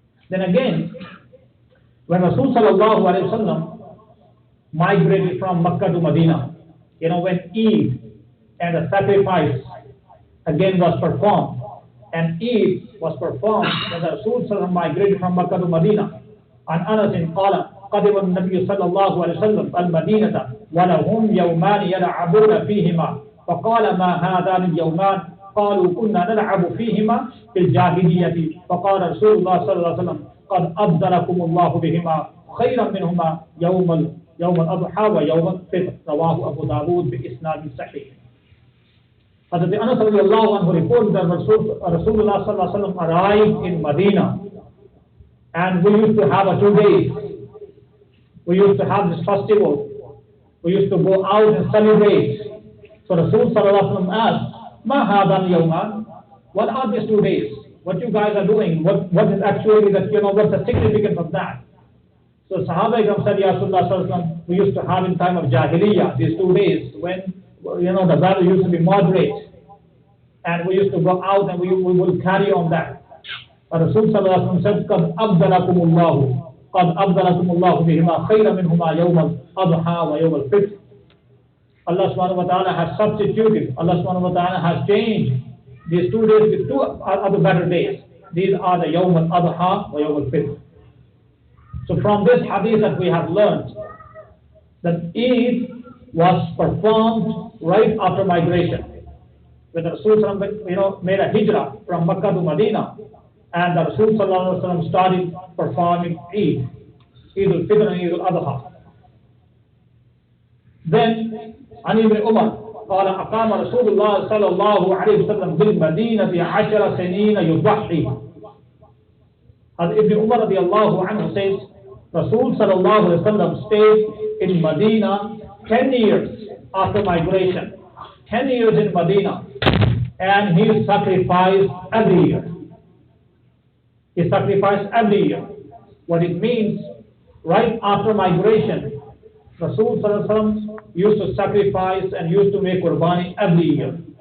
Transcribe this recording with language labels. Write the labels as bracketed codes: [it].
[en] Then again, when Rasul sallallahu alayhi wasallam migrated from Makkah to Medina, when Eid and the sacrifice again was performed, and Eid was performed when the Rasul sallallahu alayhi wasallam migrated from Makkah to Medina. And Anas qala [ar] قدم النبي صلى الله عليه وسلم المدينة ولهم يومان يلعبون فيهما فقال ما هذان اليومان قالوا كنا نلعب فيهما في الجاهلية فقال رسول الله صلى الله عليه وسلم قد أبدلكم الله بهما خيرا منهما يوم الأضحى ويوم الفطر رواه أبو داود بإسناد صحيح. [en] Hazrat Anas radiallahu anhu reported that Rasulullah sallallahu alaihi wasallam arrived in Medina, and we used to have 2 days. We used to have this festival. We used to go out and celebrate. So Rasul sallallahu alaihi wasallam asked, [ar] "Ma hadan yawman? [en] What are these 2 days? What you guys are doing? What is actually that? What's the significance of that?" So Sahaba Ikram said, "Ya Rasulullah sallallahu alaihi wasallam, we used to have in time of Jahiliyyah these 2 days when the weather used to be moderate, and we used to go out and we will carry on that." But Rasul sallallahu alaihi wasallam said, [ar] "Qad abdalakumullahu." قد أبدلكم الله بهما خيرا منهما يوم الأضحى ويوم الفطر. [en] Allah subhanahu wa ta'ala has substituted, Allah subhanahu wa ta'ala has changed these 2 days with 2 other better days. These are the Yawm al-Adha wa Yawm al-Fitr. So from this hadith that we have learned that Eid was performed right after migration. When the Rasul made a hijrah from Makkah to Medina, and the Rasul sallallahu alaihi wasallam started performing Eid al-Fitr and Eid al-Adha. Then, [ar] عن ابن عمر قال أقام رسول الله صلى الله عليه وسلم بالمدينة 10 سنين يضحي. [en] As Ibn Umar radiallahu anhu says, Rasul sallallahu alaihi wasallam stayed in Medina 10 years after migration. 10 years in Medina, and he sacrificed every year. He sacrificed every year. What it means, right after migration, Rasul sallallahu alaihi wasallam used to sacrifice and used to make qurbani every year.